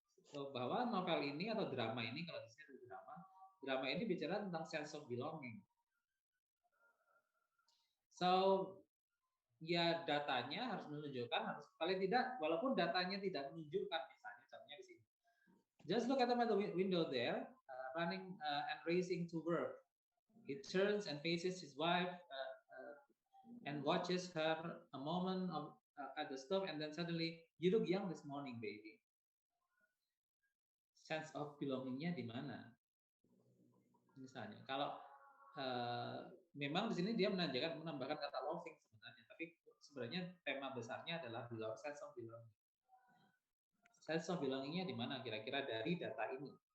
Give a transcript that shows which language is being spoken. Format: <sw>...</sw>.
<id>So, bahwa novel ini atau drama ini, kalau di sini drama ini bicara tentang sense of belonging. So, ya datanya harus menunjukkan, harus paling tidak, walaupun datanya tidak menunjukkan, misalnya contohnya di sini.</id> <en>Just look at the window there, running and racing to work. He turns and faces his wife and watches her a moment at the stove, and then suddenly, you look young this morning, baby.</en> <id>Sense of belongingnya di mana? Misalnya, kalau memang di sini dia menambahkan kata loving sebenarnya, tapi sebenarnya tema besarnya adalah sense of belonging. Sense of belongingnya di mana kira-kira dari data ini?</id>